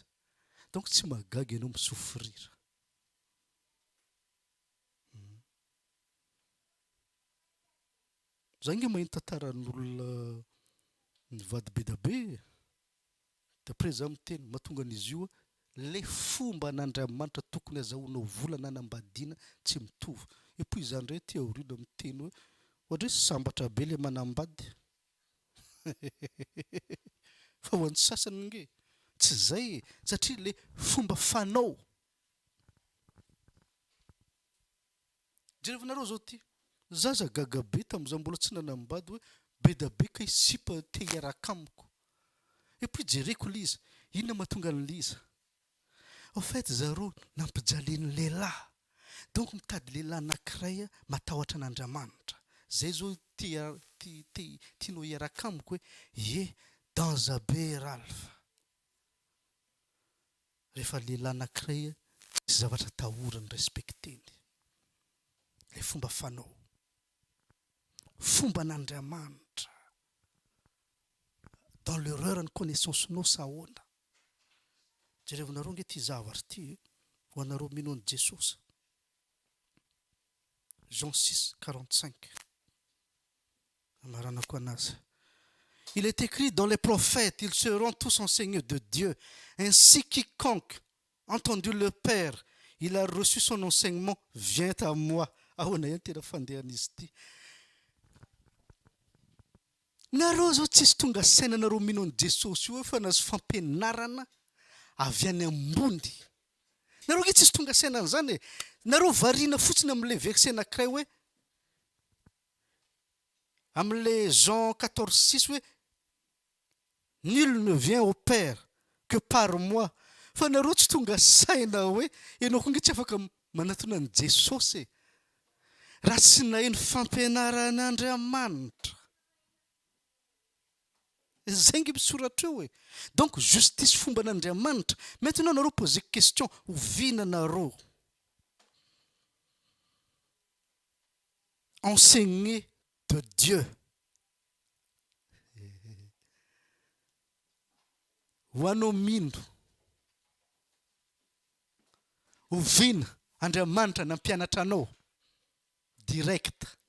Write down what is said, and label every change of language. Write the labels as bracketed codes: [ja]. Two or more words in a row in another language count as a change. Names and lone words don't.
[mg] Donc tsy mahagaga ianao misofrira. Za nge mahita tantaran'olona nivady be da be. D'après za miteny mahatonga an'izy io le fomba n'Andriamanitra tokony azahoanao vola nanambadiana tsy mitovy. [fr] Et puis [mg] izany indray ty aoriana miteny hoe ohatra hoe sambatra be le manambady. Fa ho an'ny sasany nge tsy zay satria le fomba fanao. Jerevanareo zao ty zaza gaga be tamin'izaho mbola tsy nanambady hoe be da be ka isipa te hiaraka amiko. [fr] Et puis [mg] jereko l'izy, inona mahatonga an'l'izy? [fr] En fait [mg] zareo nampijalian'ny lehilahy. Donc mitady lehilahy anankiray matahotra an'Andriamanitra. Zay zao tianao hiaraka amiko hoe ye dans aber alpha. Rehefa lehilahy anankiray tsy zavatra tahorany respekteny. Le fomba fanao. Fomba n'Andriamanitra. [fr] Dans l'erreur [mg] ny connaissance-nao sahoana. Jerevanareo nge ty zavatra ty ho anareo mino an'i Jesosy. Jean 6, 45. Amaranako anazy. [fr] Il est écrit dans les prophètes, ils seront tous enseignés de Dieu. Ainsi quiconque a entendu le Père, il a reçu son enseignement, vient à moi. [mg] Ahoana ihany tena fandehan'izy ity. Nareo zao tsisy tonga saina nareo mino an Jesosy io fa nazo fampianarana avy any ambony. Nareo ge tsisy tonga saina an'izany e. Nareo variana fotsiny amin'le verset anankiray hoe amin'le Jean 14:6 hoe [fr] nul ne vient au Père que par moi. [mg] Fa nareo tsy tonga saina hoe ianao koa nge tsy afaka manatona an Jesosy e. Raha tsy naheno fampianaran'Andriamanitra. Zay nge misoratra eo e. [fr] Donc justice [mg] fomba an'Andriamanitra. [fr] Maintenant nareo poser question, [mg] ovina nareo [fr] enseigner de Dieu. [mg] Ho anao mino ovina Andriamanitra nampianatra anao direct.